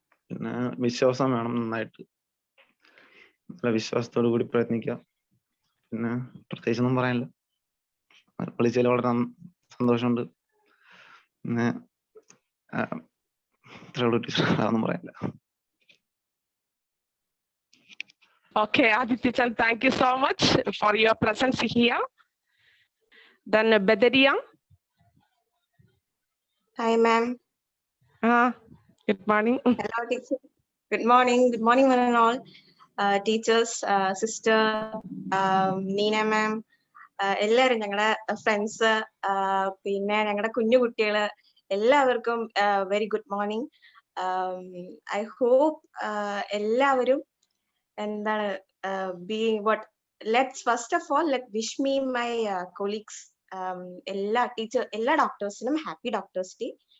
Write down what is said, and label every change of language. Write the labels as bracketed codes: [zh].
[ml] പിന്നെ വിശ്വാസം വേണം നന്നായിട്ട്. നല്ല വിശ്വാസത്തോടു കൂടി പ്രയത്നിക്കുക. പിന്നെ പ്രത്യേകിച്ചൊന്നും പറയാനില്ല. വിളിച്ചതിൽ വളരെ സന്തോഷമുണ്ട്. പിന്നെ ഇത്രയുള്ളൂ ടീച്ചർ, അതൊന്നും പറയാനില്ല. [en] Okay, Aditya, thank you so much for your presence here. Then Badaria. Hi, ma'am. Good morning. Hello, teacher. Good morning. Good morning, one and all. Teachers, sister, [ml] Neena ma'am, എല്ലാവരും ഞങ്ങളുടെ ഫ്രണ്ട്സ്, പിന്നെ ഞങ്ങളുടെ കുഞ്ഞു കുട്ടികള് എല്ലാവർക്കും [en] Very good morning. I hope [ml] എല്ലാവരും എന്താണ് [en] being what let's first of all let wish me my colleagues, [ml] എല്ലാ ഡോക്ടേഴ്സിനും [en] Happy doctors day.